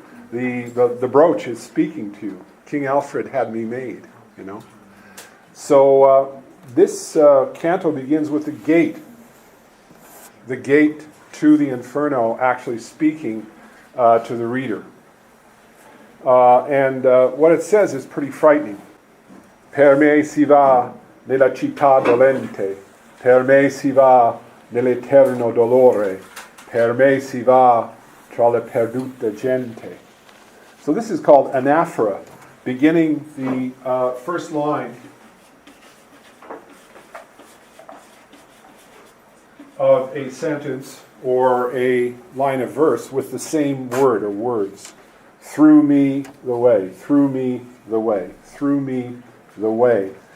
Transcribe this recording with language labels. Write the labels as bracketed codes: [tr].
[en] The brooch is speaking to you. King Alfred had me made, you know. So this canto begins with the gate to the Inferno actually speaking to the reader. And what it says is pretty frightening. [it] Per me si va nella città dolente, per me si va nell'eterno dolore, per me si va tra la perduta gente. [en] So this is called anaphora, beginning the first line of a sentence or a line of verse with the same word or words. Through me the way, through me the way, through me the way.